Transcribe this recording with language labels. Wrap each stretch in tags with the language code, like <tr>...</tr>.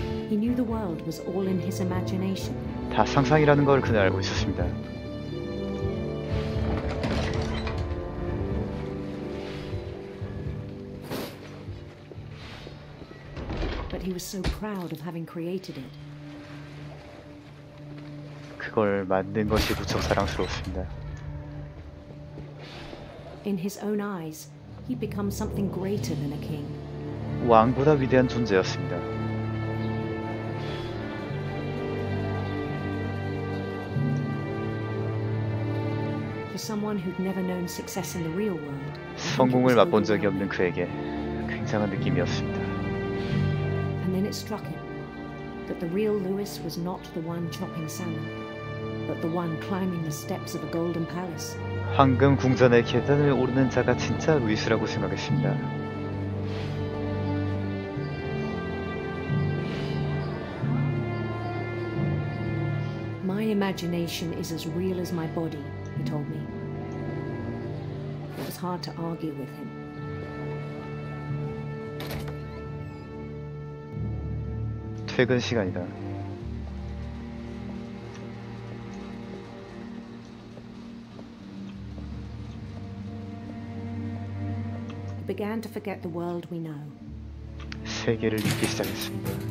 <en>He knew the world was all in his imagination.</en> <ko>다 상상이라는 걸 그는 알고 있었습니다.</ko> <en>But he was so proud of having created it.</en> <ko>그걸 만든 것이 무척 자랑스러웠습니다.</ko> <en>In his own eyes, he'd become something greater than a king.</en> <ko>왕보다 위대한 존재였습니다.</ko> <en>For someone who'd never known success in the real world,</en> <ko>성공을 맛본 적이 없는 그에게 굉장한 느낌이었습니다.</ko> <en>and then it struck him. That the real Lewis was not the one chopping salmon, but the one climbing the steps of a golden palace.</en> <ko>황금 궁전의 계단을 오르는 자가 진짜 루이스라고 생각했습니다.</ko> <en>My imagination is as real as my body, he told me. It was hard to argue with him.</en> <ko>퇴근 시간이다.</ko> <en>I began to forget the world we know.</en> <ko>세계를 잊기 시작했습니다.</ko>